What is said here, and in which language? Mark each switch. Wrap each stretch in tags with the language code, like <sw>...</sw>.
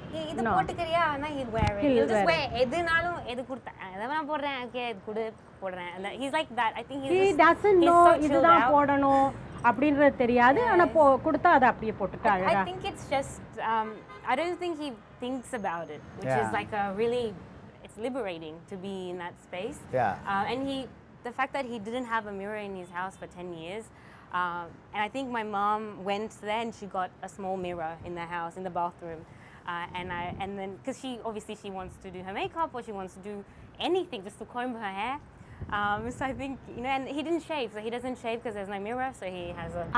<ta>இது போட்டுக்கறியா நான்</ta> <en>he'll wear it. He'll just wear</en> <ta>எதுனாலும் எது கொடுத்தேன் அதை நான் போடுறேன், ஓகே இது கொடு போடுறேன்.</ta> <en>he's like that. I think he doesn't know</en> <ta>இதுதான் போடணும் அப்படின்றது தெரியாது. ஆனா கொடுத்தா அதை அப்படியே போட்டுட்டு அழகா.</ta> <en>I think it's just I don't think he thinks about it, which is like a really, it's liberating to be in that space. And the fact that he didn't have a mirror in his house for 10 years, and I think my mom went there and she got a small mirror in the house, in the bathroom, and then because she wants to do her makeup or she wants to do anything just to comb her hair, so I think, you know, and he didn't shave, so he doesn't shave because there's no mirror, so he has a</en>